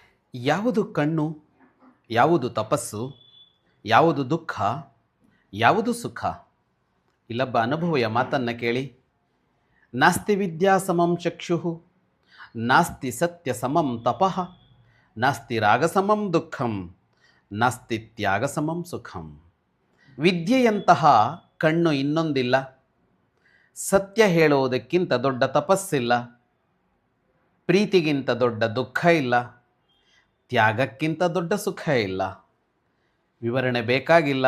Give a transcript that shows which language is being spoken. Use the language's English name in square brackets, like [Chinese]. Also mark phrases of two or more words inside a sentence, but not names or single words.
[Kannada] ಯಾವುದು ಕಣ್ಣು, ಯಾವುದು ತಪಸ್ಸು, ಯಾವುದು ದುಃಖ, ಯಾವುದು ಸುಖ? ಇಲ್ಲೊಬ್ಬ ಅನುಭವಿಯ ಮಾತನ್ನು ಕೇಳಿ. [Sanskrit] ನಾಸ್ತಿ ವಿದ್ಯಾ ಸಮಂ ಚಕ್ಷುಃ, ನಾಸ್ತಿ ಸತ್ಯ ಸಮಂ ತಪಃ, ನಾಸ್ತಿ ರಾಗ ಸಮಂ ದುಃಖಂ, ನಾಸ್ತಿ ತ್ಯಾಗ ಸಮಂ ಸುಖಂ. [Kannada] ವಿದ್ಯೆಯಂತಹ ಕಣ್ಣು ಇನ್ನೊಂದಿಲ್ಲ. ಸತ್ಯ ಹೇಳುವುದಕ್ಕಿಂತ ದೊಡ್ಡ ತಪಸ್ಸಿಲ್ಲ. ಪ್ರೀತಿಗಿಂತ ದೊಡ್ಡ ದುಃಖ ಇಲ್ಲ. ತ್ಯಾಗಕ್ಕಿಂತ ದೊಡ್ಡ ಸುಖ ಇಲ್ಲ. ವಿವರಣೆ ಬೇಕಾಗಿಲ್ಲ.